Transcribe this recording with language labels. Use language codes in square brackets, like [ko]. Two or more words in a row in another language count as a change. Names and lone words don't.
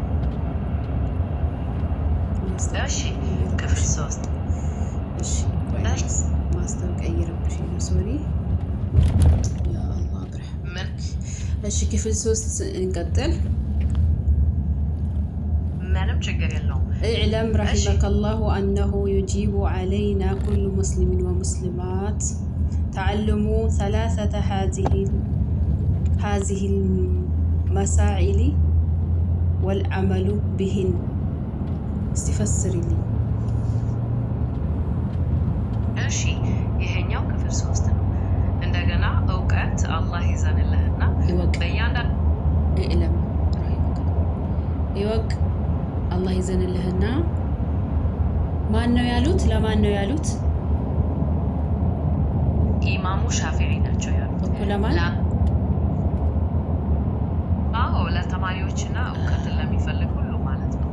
[am] እሺ ክፍል 3 እሺ ማስታወቂያ እየረብሽ ነው። ሶሪ [ar] يا الله [am] ብርሃን። እሺ ክፍል 3 እንቀጥል። ምንም ችግር የለውም። [ar] اعلم رحمك الله أنه يجب علينا كل مسلم ومسلمات تعلم ثلاثة هذه المسائل والعمل بهن استفسر لي [am] እሺ ይሄኛው ክፍል 3 ነው። እንደገና እውቀት አላህ ይዘንልህና በእያንዳንዱ [ar] اعلم رحمك [am] ይወቅ አላህ ይዘንልህና ማን ነው ያሉት? ለማን ነው ያሉት? ኢማሙ ሻፊዒ ናቸው ያሉት እኮ ለማን? አዎ ለተማሪዎችና እውቀትን ለሚፈልግ ሁሉ ማለት ነው።